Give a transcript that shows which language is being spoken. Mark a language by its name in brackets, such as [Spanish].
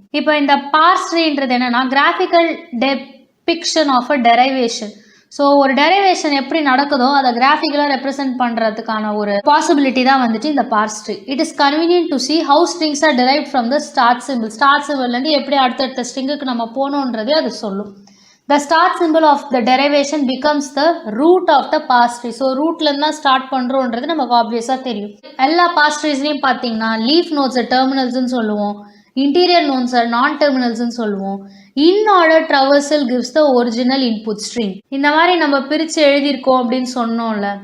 [Tamil] இப்போ இந்த பார்ஸ் ட்ரீன்றது என்னென்னா [English] Graphical depiction of a derivation. [Tamil] So ஒரு டெரைவேஷன் எப்படி நடக்குதோ அதை கிராஃபிக்கலாக ரெப்ரசென்ட் பண்ணுறதுக்கான ஒரு பாசிபிலிட்டி தான் வந்துட்டு இந்த parse tree. [English] It is convenient to see how strings are derive from the start simple. [Tamil] Start சிம்பிள்லேருந்து எப்படி அடுத்தடுத்த ஸ்ட்ரிங்குக்கு நம்ம போகணுன்றதே அது சொல்லும். [English] The start symbol of the derivation becomes the root of the parse tree. [Tamil] So ரூட்லேருந்து தான் start பண்ணுறோன்றது நமக்கு ஆப்வியஸாக தெரியும். எல்லா பார்ஸ் ட்ரீஸ்லையும் பார்த்தீங்கன்னா லீஃப் நோட்ஸை டெர்மினல்ஸ்ன்னு சொல்லுவோம், இன்டீரியர் நோட்ஸை நான் டெர்மினல்ஸ்ன்னு சொல்லுவோம். [English] In order traversal gives the original input string. [Tamil] இந்த மாதிரி நம்ம பிரித்து எழுதியிருக்கோம் அப்படின்னு சொன்னோம்ல.